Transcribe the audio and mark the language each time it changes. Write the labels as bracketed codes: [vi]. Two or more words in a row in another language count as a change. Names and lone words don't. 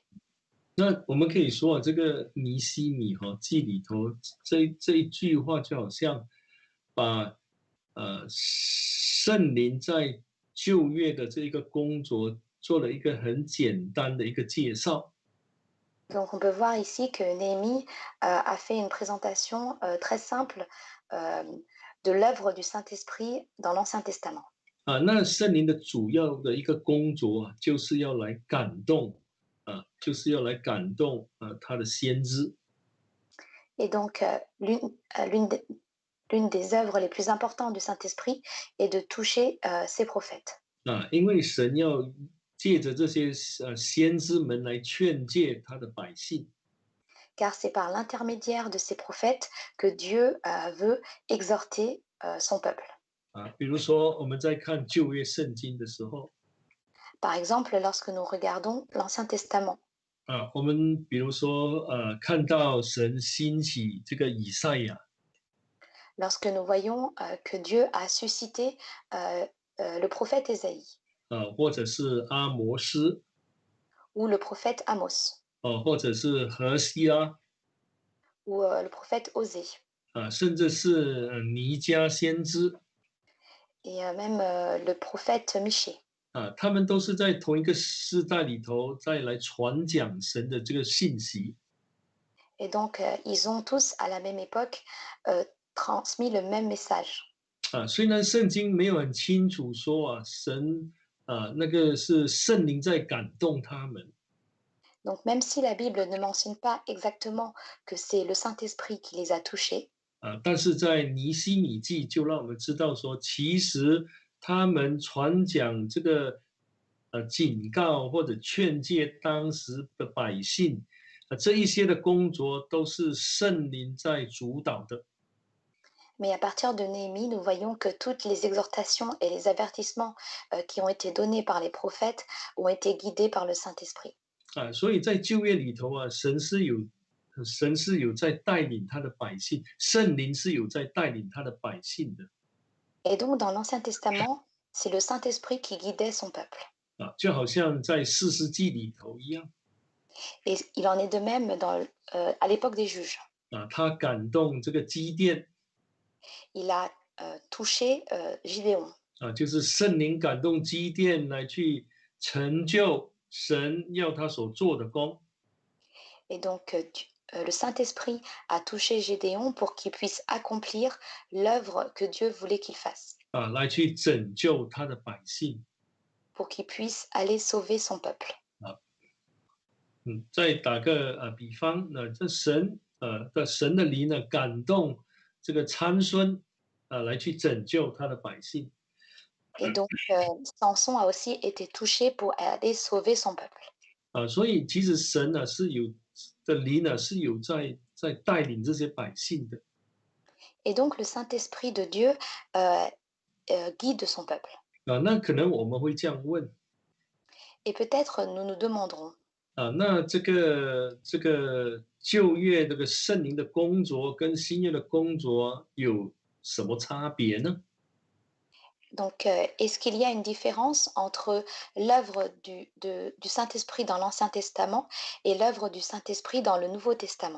[zh] 那我们可以说啊，这个尼希米记里头这一句话，就好像把圣灵在旧约的这一个工作做了一个很简单的一个介绍。 [fr] Donc on peut voir ici que Néhémie a fait une présentation très simple de l'œuvre du Saint-Esprit dans l'Ancien Testament. [zh] 那圣灵的主要的一个工作啊，就是要来感动他的先知。 [fr] Et donc l'une des œuvres les plus importantes du Saint-Esprit est de toucher ses prophètes. [zh] 因为神要借着这些先知们来劝诫他的百姓。 [fr] Car c'est par l'intermédiaire de ces prophètes que Dieu veut exhorter son peuple. [zh] 比如说我们在看旧约圣经的时候， [fr] Par exemple, lorsque nous regardons l'Ancien Testament, [zh] 我们比如说看到神兴起这个以赛亚， [fr] lorsque nous voyons que Dieu a suscité le prophète Ésaïe [zh] 或者是阿摩斯， [fr] ou le prophète Amos [zh] 或者是何西拉， [fr] ou le prophète Osée [zh] 甚至是尼迦先知， [fr] et même le prophète Michée. [zh] 他们都是在同一个世代里头再来传讲神的这个信息。 [fr] Et donc, ils ont tous, à la même époque, transmis le même message. [zh] 虽然圣经没有很清楚说神那个是圣灵在感动他们， [fr] Donc, même si la Bible ne mentionne pas exactement que c'est le Saint-Esprit qui les a touchés, [zh] 但是在尼希米记就让我们知道说，其实他们传讲这个警告或者劝诫当时的百姓，这一些的工作都是圣灵在主导的。 [fr] mais à partir de Néhémie, nous voyons que toutes les exhortations et les avertissements qui ont été donnés par les prophètes ont été guidés par le Saint-Esprit. [zh] 所以在旧约里头神是有在带领他的百姓，圣灵是有在带领他的百姓的。 [fr] Et donc, dans l'Ancien Testament, c'est le Saint-Esprit qui guidait son peuple. [zh] 就好像在士师记里头一样。 [fr] Et il en est de même à l'époque des juges. [zh] 他感动这个基甸。 [fr] Il a touché Gideon. [zh] 就是圣灵感动基甸来去成就神要他所做的工。 [fr] Et donc, le Saint-Esprit a touché Gédéon pour qu'il puisse accomplir l'œuvre que Dieu voulait qu'il fasse. [zh] 来去拯救他的百姓。 [fr] Pour qu'il puisse aller sauver son peuple. [zh] 再打个比方，这神的灵呢感动这个参孙来去拯救他的百姓。 [fr] Et donc, Samson a aussi été touché pour aller sauver son peuple. [zh] 所以其实神呢是有的灵呢是有在带领这些百姓的。 [fr] Et donc, le Saint-Esprit de Dieu guide son peuple. [zh] 那可能我们会这样问 [fr] Et peut-être nous nous demanderons, [zh] 那这个旧约这个圣灵的工作跟新约的工作有什么差别呢？ [fr] donc, est-ce qu'il y a une différence entre l'œuvre du Saint-Esprit dans l'Ancien Testament et l'œuvre du Saint-Esprit dans le Nouveau Testament?